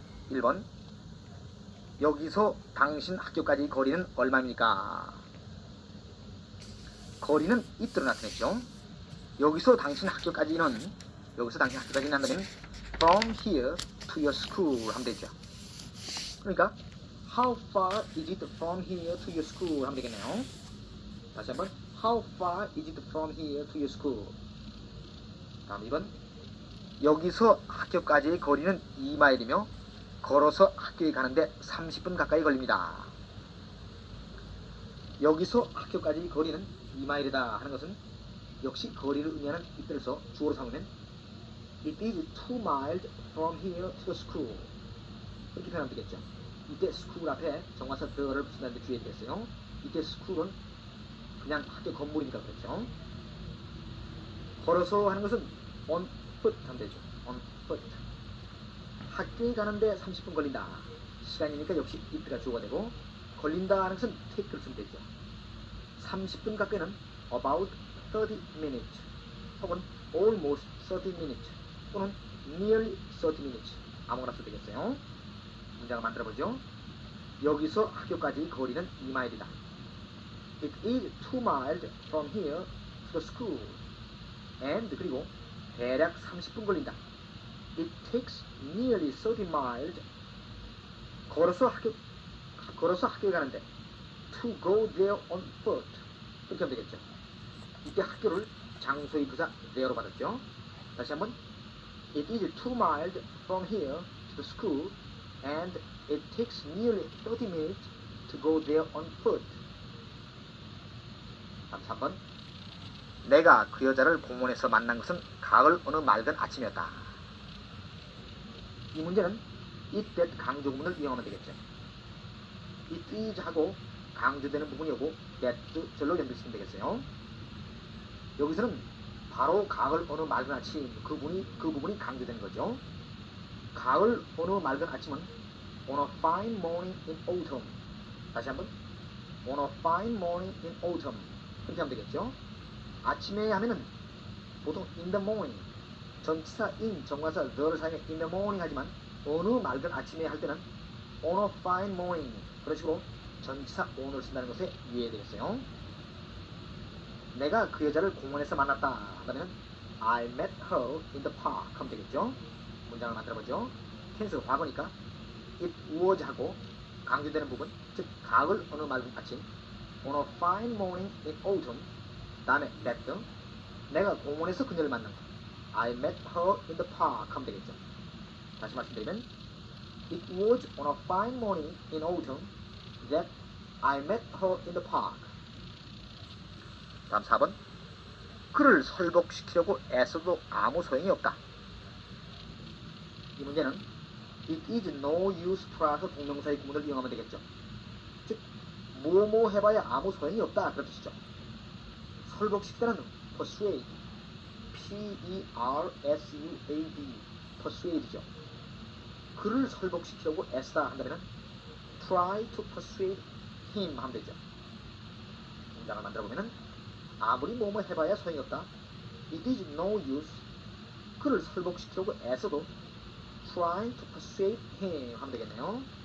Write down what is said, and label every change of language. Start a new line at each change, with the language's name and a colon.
Korean: 1번 여기서 당신 학교까지 거리는 얼마입니까? 거리는 it로 나타냈죠. 여기서 당신 학교까지는 한다면
English: from here to your school
Korean: 하면 되죠. 그러니까
English: how far is it from here to your school
Korean: 하면 되겠네요.
English: 다시 한번 how far is it from here to your school.
Korean: 다음 2번 여기서 학교까지의 거리는 2마일이며 걸어서 학교에 가는데 30분 가까이 걸립니다. 여기서 학교까지의 거리는 2마일이다 하는 것은 역시 거리를 의미하는 it들에서 주어로 삼으면
English: It is 2 miles from here to the school.
Korean: 이렇게 표현하면 되겠죠. 이때 school 앞에 정관사 the를 붙인다는 데 주의해야 되겠어요. 이때 school은 그냥 학교 건물이니까 그렇죠. 걸어서 하는 것은
English: on foot
Korean: 하면 되죠.
English: on foot.
Korean: 학교에 가는데 30분 걸린다. 시간이니까 역시 it가 주어가 되고, 걸린다 하는 것은 take를 쓰면 되죠. 30분 가까이는
English: about 30 minutes
Korean: 혹은
English: almost 30 minutes
Korean: 또는
English: nearly 30 minutes
Korean: 아무거나 써도 되겠어요. 문장을 만들어보죠. 여기서 학교까지 거리는 2마일이다.
English: It is 2 miles from here to the school. And
Korean: 그리고 대략 30분 걸린다.
English: It takes nearly 30 miles.
Korean: 걸어서 학교에 가는데
English: to go there on foot.
Korean: 그렇게 하면 되겠죠. 이때 학교를 장소의 부사 there로 받았죠. 다시 한번.
English: It is 2 miles from here to the school and it takes nearly 30 minutes to go there on foot.
Korean: 다음 3번. 내가 그 여자를 공원에서 만난 것은 가을 어느 맑은 아침이었다. 이 문제는 it that 강조구문을 이용하면 되겠죠. it is 하고 강조되는 부분이 오고 that 절로 연결시키면 되겠어요. 여기서는 바로 가을 어느 맑은 아침 그 부분이 강조되는 거죠.
English: 가을 어느 맑은 아침은 on a fine morning in autumn.
Korean: 다시 한번
English: on a fine morning in autumn.
Korean: 그렇게 하면 되겠죠. 아침에 하면은 보통
English: in the morning
Korean: 전치사 in 정관사 the를 사용해 in the morning 하지만 어느 맑은 아침에 할 때는
English: on a fine morning
Korean: 그런 식으로 전치사 on을 쓴다는 것에 유의해야 되겠어요. 내가 그 여자를 공원에서 만났다 한다면
English: I met her in the park
Korean: 하면 되겠죠. 문장을 만들어보죠. 텐스가 과거니까 it was 하고 강조되는 부분 즉 가을 어느 맑은 아침
English: on a fine morning in autumn
Korean: 다음에 that 내가 공원에서 그녀를 만난다.
English: I met her in the park
Korean: 하면 되겠죠. 다시 말씀드리면
English: It was on a fine morning in autumn that I met her in the park.
Korean: 다음 4번. 그를 설복시키려고 애써도 아무 소용이 없다. 이 문제는 It is no use to라서 동명사의 구문을 이용하면 되겠죠. 즉 뭐뭐 해봐야 아무 소용이 없다 그런 뜻이죠. 설복시키다는 persuade, P-E-R-S-U-A-D, persuade죠. 그를 설복시키려고 애쓰다 한다면
English: try to persuade him
Korean: 하면 되죠. 문장을 만들어보면 아무리 뭐뭐 해봐야 소용이 없다.
English: It is no use.
Korean: 그를 설복시키려고 애써도
English: try to persuade him
Korean: 하면 되겠네요.